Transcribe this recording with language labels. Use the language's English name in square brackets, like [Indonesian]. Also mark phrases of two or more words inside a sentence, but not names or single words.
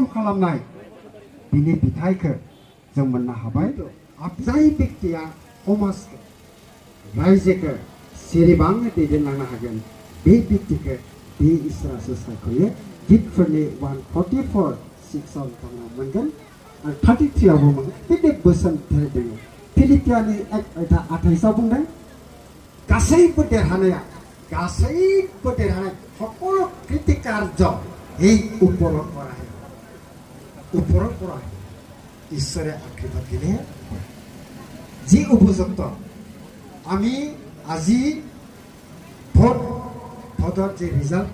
[Bodo] खालामनाय बिनि बिथाइखौ जों मोननो हाबाय जाय व्यक्तिया समाजखौ रायजोखौ सिरिबाङै दैदेनलांनो हागोन बे व्यक्तिखौ बे इसोरासो सायख'यो गितफोरनि 144:6 आव मोनगोन आरो 33 आवबो मोनगोन बिदि बोसोन दङ फिलिपियानि 1:28 बुंदों गासैबो देरहानाय [Assamese] সকলো কৃতিকাৰ্য এই ওপৰত কৰা ঈশ্বৰে আশীৰ্বাদ দিলে যি উপযুক্ত আমি আজি ভোটৰ যে ৰিজাল্ট